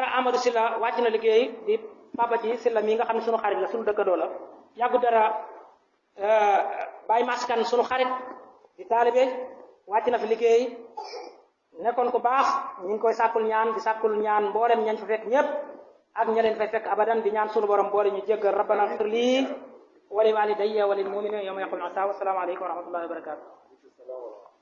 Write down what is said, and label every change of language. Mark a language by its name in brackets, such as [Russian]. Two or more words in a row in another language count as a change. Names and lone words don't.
[Wolof] Amadou Sylla wàcc na liggéey di papa ci Sylla mii nga xam ne suñu xarit la suñu dëkkandoo la yàggu dara Baye Maskan suñu xarit di taalibe wàcc na fi liggéey nekkoon ku baax ñu ngi koy sàkkul ñaan di sàkkul ñaan mboolem ñañ fa fekk ñëpp ak ña leen fay fekk abadan di ñaan sunu borom boole ñu jéggal [Arabic] ربنا اغفر لي ولوالدي وللمؤمنين يوم يقوم الحساب. السلام عليكم ورحمة الله وبركاته.